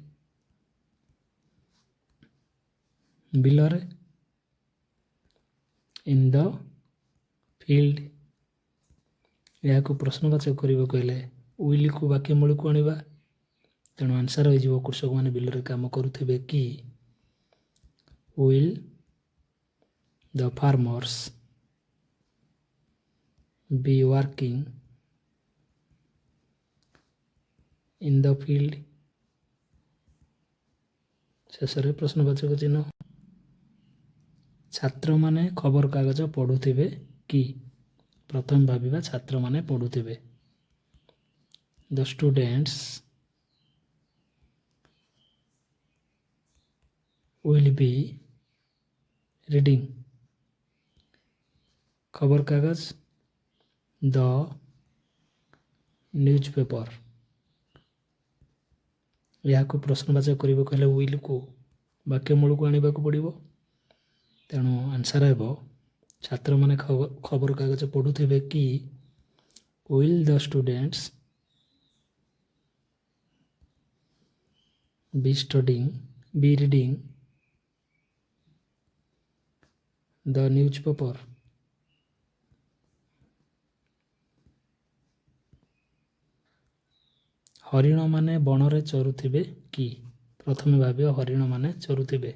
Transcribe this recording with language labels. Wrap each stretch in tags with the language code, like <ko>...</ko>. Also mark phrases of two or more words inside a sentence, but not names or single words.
<en>ବିଲରେ in the field.</en> <or>ଏହାକୁ ପ୍ରଶ୍ନବାଚକ କରିବାକୁ ହେଲେ ୱିଲ୍କୁ ବାକ୍ୟ ମୂଳକୁ ଆଣିବା। ତେଣୁ ଆନ୍ସର୍ ହୋଇଯିବ କୃଷକମାନେ ବିଲରେ କାମ କରୁଥିବେ କି</or> <en>will the farmers be working in the field.</en> <or>ଶେଷରେ ପ୍ରଶ୍ନବାଚକ ଚିହ୍ନ। ଛାତ୍ରମାନେ ଖବରକାଗଜ ପଢ଼ୁଥିବେ କି? ପ୍ରଥମେ ଭାବିବା ଛାତ୍ରମାନେ ପଢ଼ୁଥିବେ।</or> <en>the students will be reading</en> <or>ଖବରକାଗଜ</or> <en>the newspaper.</en> <or>ଏହାକୁ ପ୍ରଶ୍ନବାଚକ କରିବାକୁ ହେଲେ ୱିଲ୍କୁ ବାକ୍ୟ ମୂଳକୁ ଆଣିବାକୁ ପଡ଼ିବ। ତେଣୁ ଆନ୍ସର୍ ହେବ ଛାତ୍ରମାନେ ଖବରକାଗଜ ପଢ଼ୁଥିବେ କି</or> <en>will the students be reading the newspaper.</en> <or>ହରିଣମାନେ ବଣରେ ଚରୁଥିବେ କି? ପ୍ରଥମେ ଭାବିବ ହରିଣମାନେ ଚରୁଥିବେ।</or>